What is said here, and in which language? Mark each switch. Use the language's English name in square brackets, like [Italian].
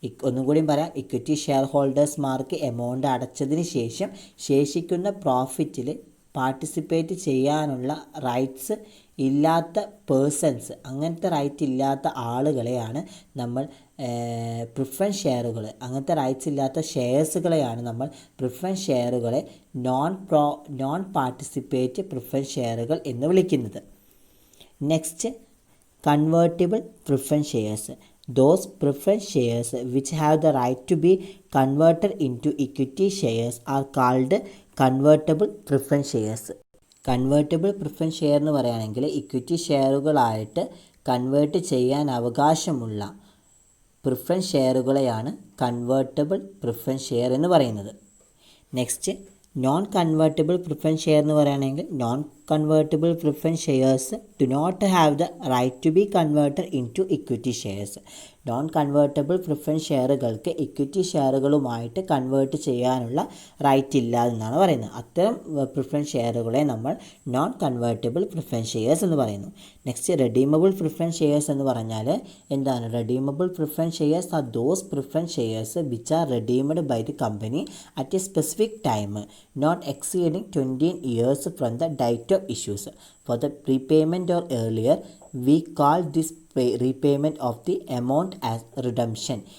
[Malayalam] ഒന്നും കൂടി പറയാം, ഇക്വിറ്റി ഷെയർ ഹോൾഡേഴ്സ്മാർക്ക് എമൗണ്ട് അടച്ചതിന് ശേഷം ശേഷിക്കുന്ന പ്രോഫിറ്റിൽ പാർട്ടിസിപ്പേറ്റ് ചെയ്യാനുള്ള റൈറ്റ്സ് ഇല്ലാത്ത പേഴ്സൺസ്, അങ്ങനത്തെ റൈറ്റ് ഇല്ലാത്ത ആളുകളെയാണ് നമ്മൾ പ്രിഫറൻസ് ഷെയറുകൾ, അങ്ങനത്തെ റൈറ്റ്സ് ഇല്ലാത്ത ഷെയർസുകളെയാണ് നമ്മൾ പ്രിഫറൻസ് ഷെയറുകളെ നോൺ പാർട്ടിസിപ്പേറ്റ് പ്രിഫറൻസ് ഷെയറുകൾ എന്ന് വിളിക്കുന്നത്. [English] Next, convertible preference shares. Those preference shares which have the right to be converted into equity shares are called convertible preference shares. [Malayalam] Convertible preference share എന്ന് പറയുകയാണെങ്കിൽ equity ഷെയറുകളായിട്ട് convert ചെയ്യാൻ അവകാശമുള്ള preference ഷെയറുകളെയാണ് convertible preference share എന്ന് പറയുന്നത്. [English] next non convertible preference share [Malayalam] എന്ന് പറയുകയാണെങ്കിൽ [English] Non convertible preference shares do not have the right to be converted into equity shares. [Malayalam] Non convertible preference ഷെയറുകൾക്ക് equity ഷെയറുകളുമായിട്ട് convert ചെയ്യാനുള്ള right ഇല്ല എന്നാണ് പറയുന്നത്. അത്തരം preference ഷെയറുകളെ നമ്മൾ നോൺ കൺവേർട്ടബിൾ പ്രിഫറൻസ് ഷെയർസ് എന്ന് പറയുന്നു. [English] next redeemable preference shares [Malayalam] എന്ന് പറഞ്ഞാൽ എന്താണ്? [English] Redeemable preference shares are those preference shares which are redeemed by the company at a specific time not exceeding 20 years from the date of issues. For the prepayment or earlier, we call this repayment of the amount as redemption.